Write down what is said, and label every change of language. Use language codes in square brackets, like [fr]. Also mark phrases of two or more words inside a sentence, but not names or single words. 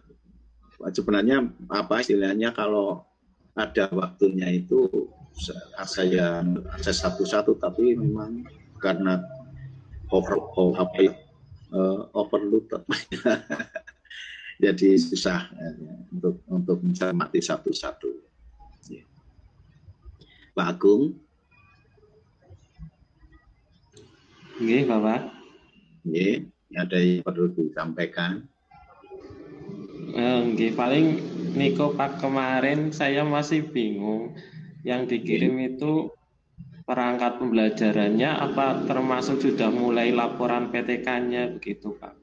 [id] Sebenarnya apa istilahnya kalau ada waktunya itu saya satu-satu, tapi memang karena overload jadi susah untuk mencermati satu-satu. Pak Agung. Nggih, Bapak. Nggih, ada yang perlu disampaikan. Nggih, paling Niko Pak kemarin saya masih bingung. Yang dikirim itu perangkat pembelajarannya apa termasuk sudah mulai laporan PTK-nya begitu, Pak?